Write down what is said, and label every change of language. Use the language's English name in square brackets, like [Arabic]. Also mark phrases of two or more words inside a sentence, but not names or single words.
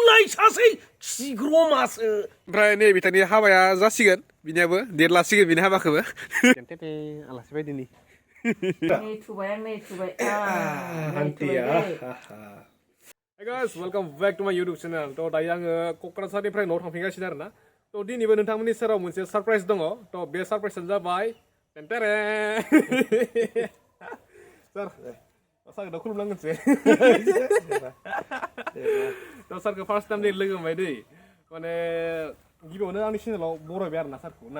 [Bodo] सासै खिग्रमासो ओमफ्राय नै बिथांनि हाबाया जासिगोन बिनियाबो देरलासिगोन बिनि हाबाखौबो टेटे आलासि बायदिनि नै थुबाय आं नै थुबाय [English] हान्थिया Hey guys, welcome back to my YouTube channel. [Bodo] To दायो आङो क'क्राझारनिफ्राय न'आव थांफिनगासिनो आरोना to दिनैबो नोंथांमोननि सेराव मोनसे सरप्राइज दङ to बे सरप्राइजआनो जाबाय टेन्टेरे सार सारखौ खुलुमनांगोनसै to सारखौ [English] first time [Bodo] लोगो मोनबाय दै माने गिबियावनो आंनि चेनेलाव बरायबाय आरोना सारखौ ना